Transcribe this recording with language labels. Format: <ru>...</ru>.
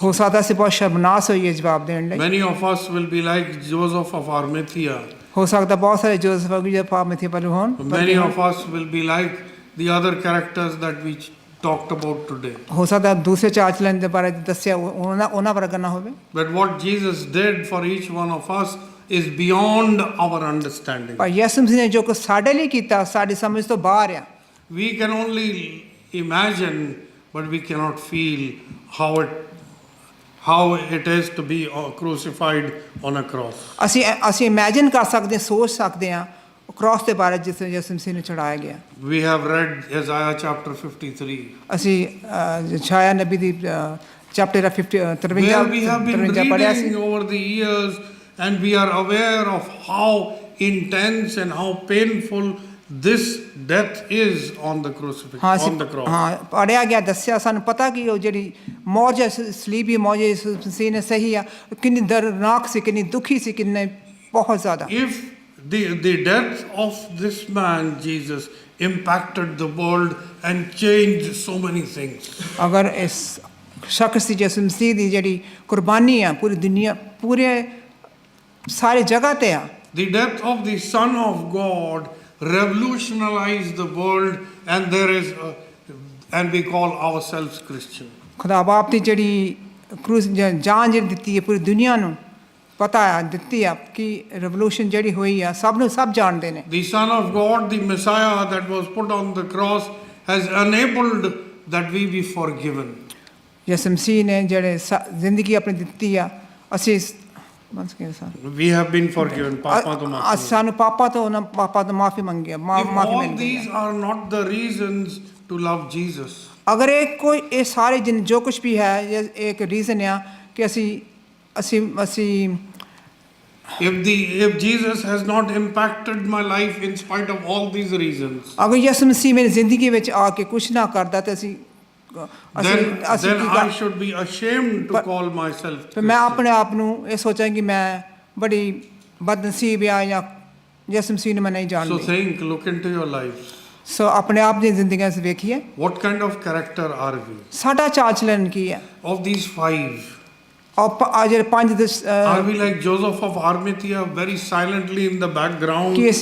<pa>ਹੋ ਸਕਦਾ ਅਸੀਂ ਬਹੁਤ ਸ਼ਰਮਨਾਕ ਹੋਈਏ ਜਵਾਬ ਦੇਣ ਲਈ</pa> <en>Many of us will be like Joseph of Arimathea.</en> <pa>ਹੋ ਸਕਦਾ ਬਹੁਤ ਸਾਰੇ ਜੋਸਫ ਵਰਗੇ ਜਿਹੇ ਪਾਮਥੀ ਪਰ ਹੋਣ</pa> <en>Many of us will be like the other characters that we talked about today.</en> <pa>ਹੋ ਸਕਦਾ ਦੂਸਰੇ ਚਾਰਜ ਲੈਣ ਦੇ ਬਾਰੇ ਦੱਸਿਆ ਉਹਨਾਂ ਵਰਗਾ ਨਾ ਹੋਵੇ</pa> <en>But what Jesus did for each one of us is beyond our understanding.</en> <pa>ਪਰ ਯਿਸੂ ਮਸੀਹ ਨੇ ਜੋ ਕੁਝ ਸਾਡੇ ਲਈ ਕੀਤਾ ਸਾਡੀ ਸਮਝ ਤੋਂ ਬਾਹਰ ਆ</pa> <en>we can only imagine, but we cannot feel how it is to be crucified on a cross.</en> <pa>ਅਸੀਂ ਇਮੇਜਿਨ ਕਰ ਸਕਦੇ ਹਾਂ, ਸੋਚ ਸਕਦੇ ਹਾਂ ਕ੍ਰਾਸ ਦੇ ਬਾਰੇ ਜਿਸ ਯਿਸੂ ਮਸੀਹ ਨੂੰ ਚੜਾਇਆ ਗਿਆ।</pa> <en>We have read Isaiah chapter 53.</en> <pa>ਅਸੀਂ ਯਸ਼ਾਇਆ ਨਬੀ ਦੀ chapter 53</pa> <en>Where we have been</en> <pa>ਪੜ੍ਹਿਆ ਸੀ।</pa> <en>reading over the years and we are aware of how intense and how painful this death is on the crucifixion, on the cross.</en> <pa>ਹਾਂ ਪੜ੍ਹਿਆ ਗਿਆ, ਦੱਸਿਆ ਸਾਨੂੰ ਪਤਾ ਕਿ ਉਹ ਜਿਹੜੀ ਮੌਜ ਸਲੀਬੀ ਮੌਜ ਯਿਸੂ ਮਸੀਹ ਨੇ ਸਹੀ ਆ, ਕਿੰਨੀ ਦਰਦਨਾਕ ਸੀ, ਕਿੰਨੀ ਦੁਖੀ ਸੀ, ਕਿੰਨੇ ਬਹੁਤ ਜ਼ਿਆਦਾ।</pa> <en>If the death of this man Jesus impacted the world and changed so many things.</en> <pa>ਅਗਰ ਇਸ ਸ਼ਖਸ ਦੀ ਯਿਸੂ ਮਸੀਹ ਦੀ ਜਿਹੜੀ ਕੁਰਬਾਨੀ ਆ ਪੂਰੀ ਦੁਨੀਆ ਪੂਰੇ ਸਾਰੇ ਜਗ੍ਹਾ ਤੇ ਆ।</pa> <en>The death of the Son of God revolutionized the world, and and we call ourselves Christian.</en> <pa>ਖੁਦਾ ਬਾਪ ਦੀ ਜਿਹੜੀ ਕਰੂਸ ਜਾਨ ਜਿਹੜੀ ਦਿੱਤੀ ਹੈ ਪੂਰੀ ਦੁਨੀਆ ਨੂੰ ਪਤਾ ਆ ਦਿੱਤੀ ਆ ਕਿ ਰੈਵੋਲੂਸ਼ਨ ਜਿਹੜੀ ਹੋਈ ਆ ਸਭ ਜਾਣਦੇ ਨੇ।</pa> <en>The Son of God, the Messiah that was put on the cross, has enabled that we be forgiven.</en> <pa>ਯਿਸੂ ਮਸੀਹ ਨੇ ਜਿਹੜੇ ਜ਼ਿੰਦਗੀ ਆਪਣੀ ਦਿੱਤੀ ਆ, ਅਸੀਂ</pa> <en>We have been forgiven.</en> <pa>ਪਾਪਾਂ ਤੋਂ ਮਾਫੀ। ਸਾਨੂੰ ਪਾਪਾਂ ਤੋਂ ਮਾਫੀ ਮੰਗੀ, ਮਾਫੀ</pa> <en>All</en> <pa>ਮਿਲ ਗਈ।</pa> <en>these are not the reasons to love Jesus.</en> <pa>ਅਗਰ ਇਹ ਸਾਰੇ ਜੋ ਕੁਝ ਵੀ ਹੈ ਇਹ ਇੱਕ ਰੀਜ਼ਨ ਆ ਕਿ ਅਸੀਂ</pa> <en>If Jesus has not impacted my life in spite of all these reasons,</en> <pa>ਅਗਰ ਯਿਸੂ ਮਸੀਹ ਮੇਰੀ ਜ਼ਿੰਦਗੀ ਵਿੱਚ ਆ ਕੇ ਕੁਝ ਨਾ ਕਰਦਾ ਤੇ</pa> <en>then I should be ashamed to call myself Christian.</en> <pa>ਮੈਂ ਆਪਣੇ ਆਪ ਨੂੰ ਇਹ ਸੋਚਾਂ ਕਿ ਮੈਂ ਬੜੀ ਬਦਨਸੀਬ ਆ ਜਾਂ ਯਿਸੂ ਮਸੀਹ ਨੂੰ ਮੈਂ ਨਹੀਂ</pa> <en>So</en> <pa>ਜਾਣਦੀ।</pa> <en>look into your lives.</en> <pa>ਸੋ ਆਪਣੇ ਆਪ ਦੀ ਜ਼ਿੰਦਗੀ ਵਿੱਚ ਵੇਖੀਏ</pa> <en>What kind of character are we?</en> <pa>ਸਾਡਾ ਚਾਲ ਚਲਨ ਕੀ ਹੈ।</pa> <en>Of these five,</en> <pa>ਆ ਜਿਹੜੇ ਪੰਜ</pa> <en>are we like Joseph of Arimathea, very silently in the background?</en>